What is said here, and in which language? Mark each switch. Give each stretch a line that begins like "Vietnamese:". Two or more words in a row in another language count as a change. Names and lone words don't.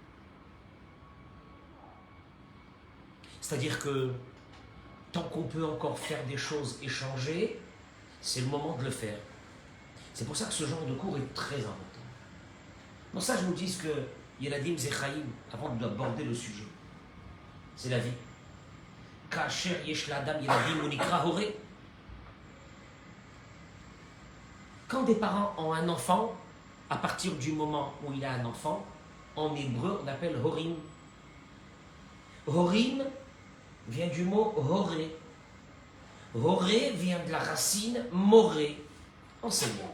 French: C'est-à-dire que tant qu'on peut encore faire des choses et changer, c'est le moment de le faire. C'est pour ça que ce genre de cours est très important. Dans ça, je nous dis que
Hebrew: ילדים זכאים,
French: avant d'aborder le sujet, c'est la vie.
Hebrew: כאשר יש לאדם ילדים ונקרא הורה.
French: Quand des parents ont un enfant, à partir du moment où il a un enfant, en hébreu, on appelle horim. Horim vient du mot horé. Horé vient de la racine moré, enseignant.